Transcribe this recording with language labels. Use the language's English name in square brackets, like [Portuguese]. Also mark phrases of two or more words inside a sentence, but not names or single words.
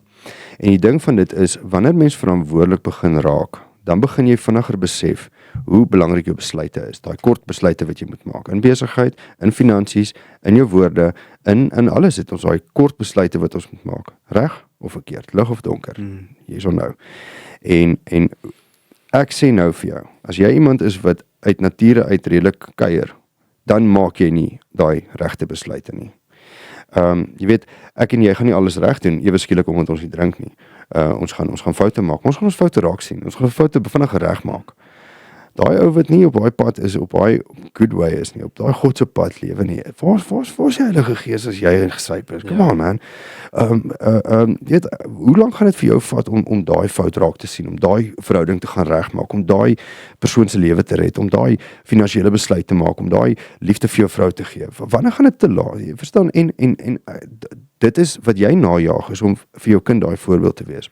[Afrikaans] En die ding van dit is, wanneer mens verantwoordelik begin raak, dan begin jy vinniger besef hoe belangrik jou besluite is. Daai kort besluite wat jy moet maak in besigheid, in finansies, in jou woorde, in alles het ons daai kort besluite wat ons moet maak. Reg of verkeerd, lig of donker. [English] Yes or no. [Afrikaans] En ek sê nou vir jou, as jy iemand is wat uit nature uit redelik kuier, dan maak jy nie daai regte besluite nie. Jy weet, ek en jy gaan nie alles reg doen, ewe skielik omdat ons nie drink nie. Ons gaan foute maak, ons gaan ons foute raak sien, ons gaan foute vinnig reg maak. Daai ou wat nie op daai pad is, op daai [English] good way [Afrikaans] is nie, op daai God se pad lewe nie. Waar is die Heilige Gees as jy ingesyp is? [English] Come on man. [Afrikaans] Weet, hoe lank gaan dit vir jou vat om daai fout raak te sien, om daai verhouding te gaan regmaak, om daai persoon se lewe te red, om daai finansiële besluit te maak, om daai liefde vir jou vrou te gee? Wanneer gaan dit te laat? Jy verstaan? En dit is wat jy najag, is om vir jou kind daai voorbeeld te wees.